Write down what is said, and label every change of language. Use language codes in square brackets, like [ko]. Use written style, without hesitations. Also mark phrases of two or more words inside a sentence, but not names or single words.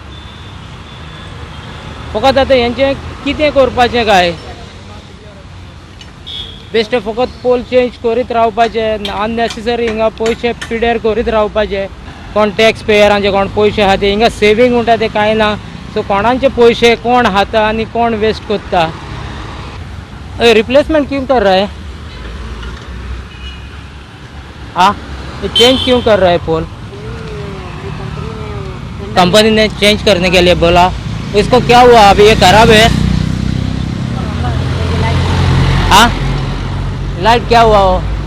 [kok] फकत आतां हेंचें कितें करपाचें काय, बेश्टे फकत पोल चेंज करीत रावपाचे, अननेसेसरी हिंगा पयशे पिड्यार करीत रावपाचे. कोण टॅक्स पेयरांचे कोण पयशे आहा ते हिंगा सेवींग म्हणटा ते कांय ना. सो कोणाचे पयशे कोण खाता आनी कोण वेस्ट कोत्ता. [hi] रिप्लेसमेंट क्यों कर रहा है? हाँ, ये चेंज क्यों कर रहा है पोल? कंपनी ने चेंज करने के लिए बोला. इसको क्या हुआ अभी, ये खराब है? हाँ, लाइट क्या हुआ हो?